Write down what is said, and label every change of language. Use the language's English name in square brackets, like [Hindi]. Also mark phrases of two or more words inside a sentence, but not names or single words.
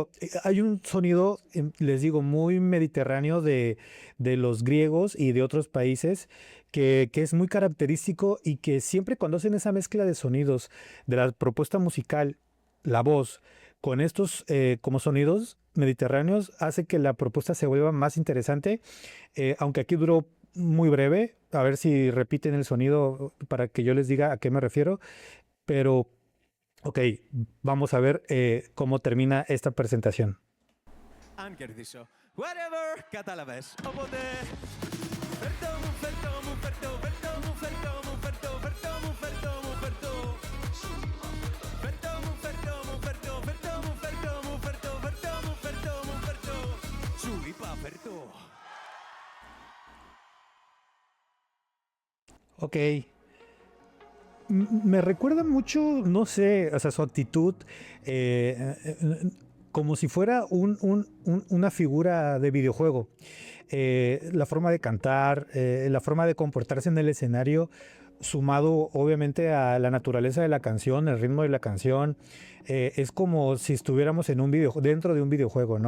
[Spanish] Hay un sonido, les digo, muy mediterráneo de los griegos y de otros países que es muy característico y que siempre cuando hacen esa mezcla de sonidos de la propuesta musical, la voz, con estos como sonidos mediterráneos, hace que la propuesta se vuelva más interesante, aunque aquí duró muy breve. A ver si repiten el sonido para que yo les diga a qué me refiero, pero... Ok, vamos a ver cómo termina esta presentación. [Greek] Αν κερδίσω, whatever, κατάλαβες. Οπότε, φέρτο μου, φέρτο μου, φέρτο, φέρτο μου, φέρτο μου, φέρτο, φέρτο μου, φέρτο μου, φέρτο. Φέρτο μου, φέρτο μου, φέρτο, φέρτο μου, φέρτο μου, φέρτο, φέρτο μου, φέρτο μου, φέρτο. Σου είπα φέρτο. [Spanish] Ok. Me recuerda mucho, no sé, o sea, su actitud, como si fuera una figura de videojuego. La forma de cantar, la forma de comportarse en el escenario, sumado obviamente a la naturaleza de la canción, el ritmo de la canción, es como si estuviéramos en dentro de un videojuego, ¿no?